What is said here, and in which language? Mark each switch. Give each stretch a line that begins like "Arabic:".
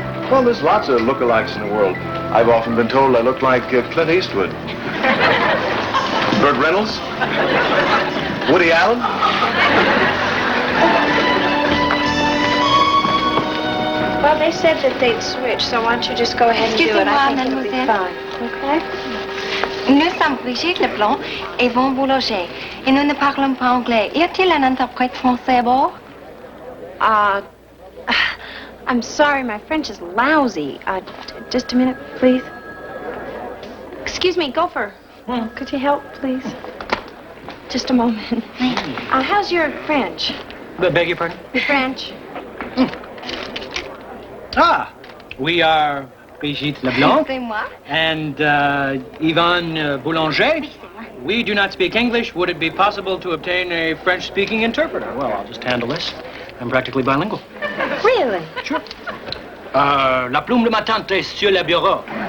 English: Well, there's lots of lookalikes in the world. I've often been told I look like Clint Eastwood. Burt Reynolds? Woody Allen? Well, they said that they'd switch, so why don't you just go ahead and do it? I think it'll be fine. Okay?
French: Nous sommes Brigitte Leblanc et Von Boulanger. Et nous ne parlons pas anglais. Y a-t-il un interprète français à bord?
English: I'm sorry, my French is lousy. Just a minute, please. Excuse me, Gopher. Could you help, please? Just a moment. How's your French? Beg your pardon? Your French? Ah, we are Brigitte Leblanc
French: C'est moi.
English: and Yvonne Boulanger. We do not speak English. Would it be possible to obtain a French-speaking interpreter? Well, I'll just handle this. I'm practically bilingual. Really? Sure.
French: La plume de ma tante est sur le bureau.